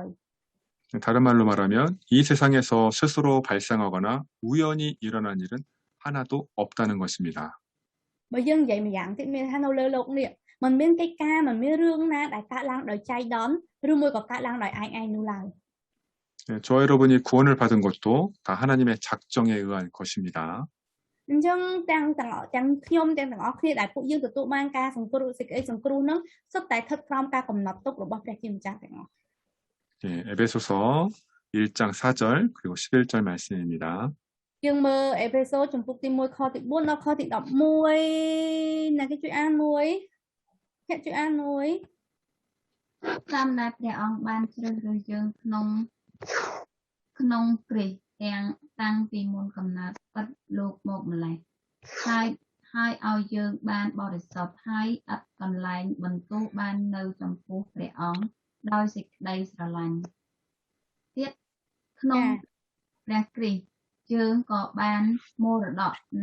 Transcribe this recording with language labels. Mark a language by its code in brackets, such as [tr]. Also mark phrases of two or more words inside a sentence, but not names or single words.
[ko] 다른 말로 말하면 이 세상에서 스스로 발생하거나 우연히 일어난 일은 하나도 없다는 것입니다. [km] បើយើងនិយាយម្យ៉ាងទៀតមានថានៅលើโลกនេះមិនមានកិច្ចការមិនមានរឿងណាដែលកើតឡើងដោយចៃដន្យឬមួយក៏កើតឡើងដោយឯងនោះឡើយ [ko] 저와 여러분이 구원을 받은 것도 다 하나님의 작정에 의한 것입니다. [km] អញ្ចឹងទាំងខ្ញុំទាំងអស់គ្នាដែលពួកយើងទទួលបានការសង្គ្រោះសេចក្តីសង្គ្រោះនឹងសុទ្ធតែស្ថិតក្រោមការកំណត់ទុករបស់ព្រះជាម្ចាស់ទាំងអស់ [ko] 에베소서 1장 4절 그리고 11절 말씀입니다. [km] យើងមើលអេផេសូចំពុកទី1ខទី4ដល់ខទី11ណាគេជួយអានមួយអ្នកជួយអានមួយ តាមដែលព្រះអង្គបានជ្រើសរើសយើងក្នុងគ្រីស្ទតាំងពីមុនកំណើតពិតលោកម្ល៉េះហើយឲ្យយើងបានបរិសុទ្ធហើយឥតកន្លែងបន្ទោសបាននៅចំពោះព្រះអង្គដោយសេចក្តីស្រឡាញ់ទៀតក្នុងព្រះគ្រីស្ទយើងក៏បានមរតក